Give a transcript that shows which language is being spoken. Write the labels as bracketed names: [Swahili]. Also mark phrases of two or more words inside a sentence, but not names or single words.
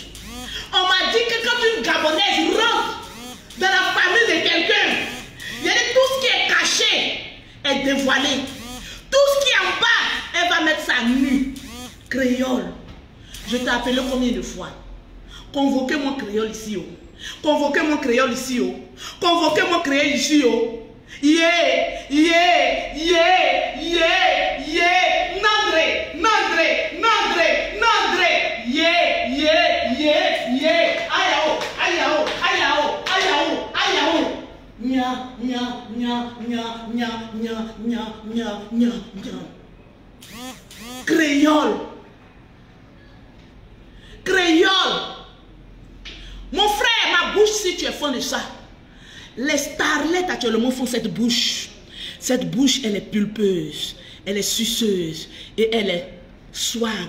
[French] On m'a dit que quand une Gabonaise rentre dans la famille de quelqu'un, il y a tout ce qui est caché est dévoilé. Tout ce qui est en bas, elle va mettre sa nue. Créole, je t'ai appelé combien de fois? Convoquez mon créole ici. Oh. Convoquez mon créole ici. Oh. Convoquez mon créole ici. Oh. Yeah, yeah, yeah, yeah, yeah. Nandre, Nandre, Nandre, Nandre. Yeah, yeah, yeah, yeah. Ayao, ayao, ayao, ayao, ayao. Nya, nya, nya, nya, nya, nya, nya, nya, nya, nya. Créole. Créole. Mon frère, ma bouche, si tu es fan de ça, les starlettes actuellement font cette bouche. Cette bouche, elle est pulpeuse, elle est suceuse et elle est swag.